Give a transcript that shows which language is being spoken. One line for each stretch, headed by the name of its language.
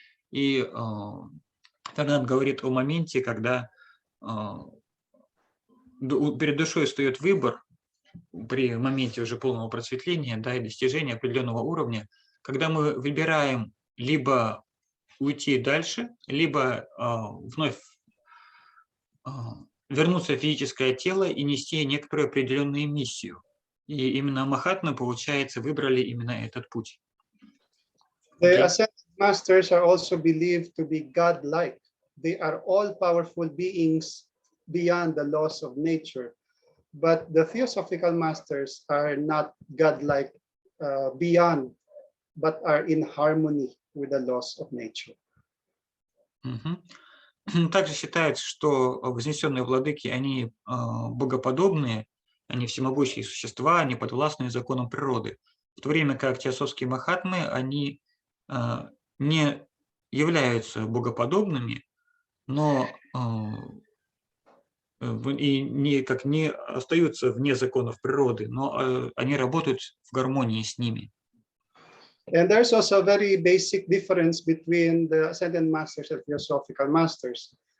Russian: И Фердинанд говорит о моменте, когда перед душой встает выбор при моменте уже полного просветления, да, и достижения определенного уровня, когда мы выбираем либо уйти дальше, либо вновь вернуться в физическое тело и нести некоторую определенную миссию. И именно Махатмы, получается, выбрали именно этот путь.
English: The ascended masters are also believed to be God-like. They are all-powerful beings beyond the laws of nature. but the theosophical masters are not godlike beyond, but are in harmony with the laws of nature.
Russian: Также считается, что вознесенные владыки, они богоподобные, они всемогущие существа, они подвластные законам природы. В то время как теософские махатмы, они не являются богоподобными, но и не остаются вне законов природы, но они работают в гармонии с ними.
English: And there's also a very basic difference between the ascended masters and theosophical masters.